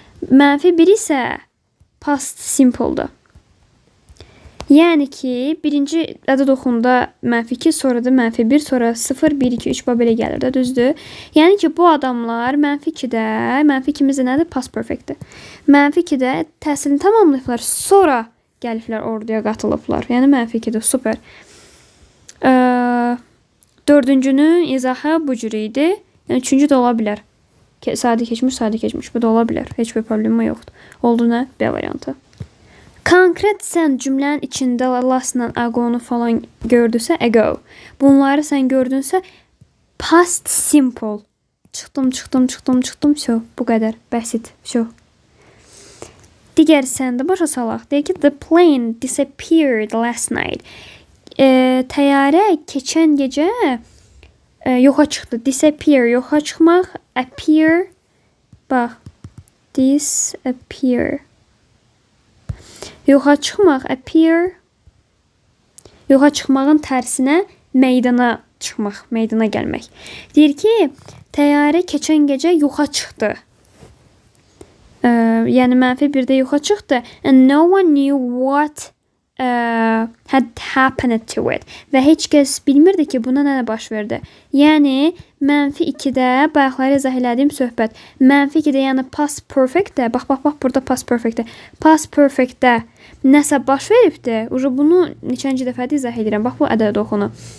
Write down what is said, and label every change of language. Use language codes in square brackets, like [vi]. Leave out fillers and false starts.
[az] Mənfi 1 isə past simple'dır. Yəni ki, birinci ədəd oxunda -2, sonra da -1, sonra 0, 1, 2, 3 belə gəlir də, düzdür? Yəni ki, bu adamlar -2-də, -2-miz nədir? Past perfectdir. -2-də təhsilini tamamlayıblar, sonra gəliblər orduya qatılıblar. Yəni -2-də, super. Dördüncünün izahı bu cür idi. Yəni üçüncü də ola bilər. Sadə keçmiş, bu da ola bilər. Heç bir problemi yoxdur. Oldu nə? B variantı. Konkret sən cümlənin içində lastla agonu falan gördünsə, ago. Bunları sən gördünsə, past simple. Çıxdım, [ru] всё, [az] bu qədər, bəsit, всё. Digər səndə başa salaq. Deyək ki, [en] the plane disappeared last night. [az] Təyyarə keçən gecə yoxa çıxdı. Disappear, yoxa çıxmaq. Appear, bax. Disappear. Yoxa çıxmaq, appear. Yoxa çıxmağın tərsinə meydana çıxmaq, meydana gəlmək. Deyir ki, təyyarə keçən gecə yoxa çıxdı. Yəni -1-də yoxa çıxdı. [en] And no one knew what had happened to it. [az] Və heç kəs bilmirdi ki, buna nə baş verdi. Yəni -2-də bayaqları izah elədiyim söhbət. -2-də yəni past perfect-də, bax burada past perfect-də. Past perfect-də nəsə baş veribdi. Bunu neçənci dəfədir izah edirəm. Bax bu ədəd oxunu.